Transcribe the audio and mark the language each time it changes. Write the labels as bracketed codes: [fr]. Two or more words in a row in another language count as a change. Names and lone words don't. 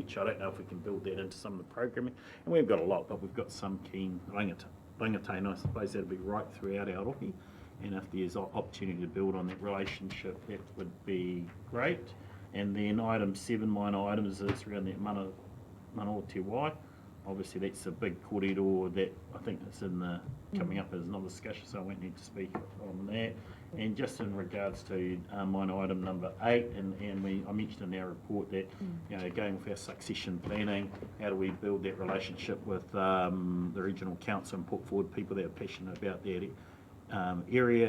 [en] I don't know if we can build that into some of the programming, and we've got a lot, but we've got some keen rangatahi, and I suppose that'll be right throughout our rohi. And if there's opportunity to build on that relationship, that would be great. And then item 7, minor items, is around that [mi] mana o te wai. [en] Obviously that's a big kōrero that I think that's coming up as another discussion, so I won't need to speak on that. And just in regards to minor item number 8, and I mentioned in our report that going with our succession planning, how do we build that relationship with the regional council and put forward people that are passionate about that area.